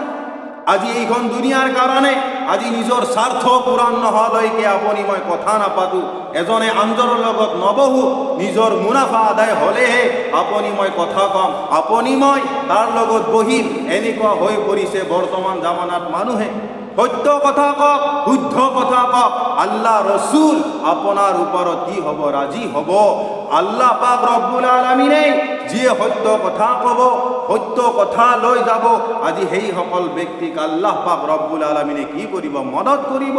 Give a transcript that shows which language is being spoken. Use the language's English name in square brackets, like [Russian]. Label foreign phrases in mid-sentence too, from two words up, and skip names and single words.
[Assamese] আজি এইখন দুনিয়াৰ কাৰণে আজি নিজৰ স্বাৰ্থ পূৰণ নোহোৱালৈকে আপুনি মই কথা নাপাতো, এজনে আনজনৰ লগত নবহো, নিজৰ মুনাফা আদায় হ'লেহে আপুনি মই কথা কম, আপুনি মই তাৰ লগত বহিম, এনেকুৱা হৈ পৰিছে বৰ্তমান জামানাত মানুহে। সত্য কথা কক, শুদ্ধ কথা কক, আল্লাহ রসুল আপনার ওপৰত কি হব, রাজি হব। আল্লাহ পাক [Arabic] رب العالمين [Assamese] যিয়ে সত্য কথা কব, সত্য কথা লৈ যাব, আজি সেই সকল ব্যক্তিক আল্লাহ পাক [Arabic] رب العالمين [Assamese] কি কৰিব, মদত কৰিব।